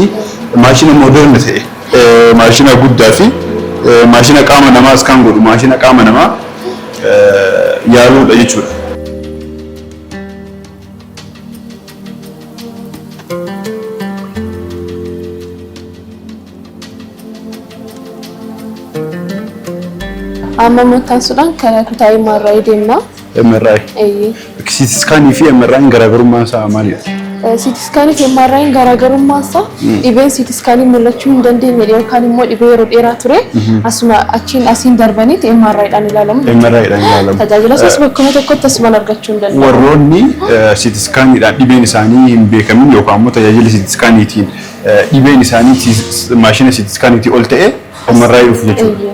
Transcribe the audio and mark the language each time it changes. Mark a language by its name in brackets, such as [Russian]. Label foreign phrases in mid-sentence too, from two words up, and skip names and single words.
[Oromo] Maashina mooderni ta'e maashina guddaa fi maashina qaama namaas kan godhu maashina qaama namaa yaaluudha jechuudha. Amma mataasuudhaan kan kutaa MRI deemna. MRI. [English] CT scan [Oromo] fi MRI garaagarummaan isaa maalidha? [English] CT scan [Oromo] fi MRI garaagarummaan isaa dhibeen [English] CT scan [Oromo] mul'achuu hin dandeenye yookaan immoo dhibee yeroo dheeraa ture asuma achiin asiin darbaniiti MRI'dhaan ilaalamu. MRI'dhaan ilaalamu. Tajaajila isaas bakkuma tokkotti asumaan argachuu hin dandeenye. Warroonni [English] CT scanidhaan [Oromo] dhibeen isaanii hin beekamin yookaan immoo tajaajila [English] CT scaniitiin [Oromo] dhibeen isaanii maashina [English] CT scaniitii [Oromo] ol ta'e MRI dhufu jechuudha.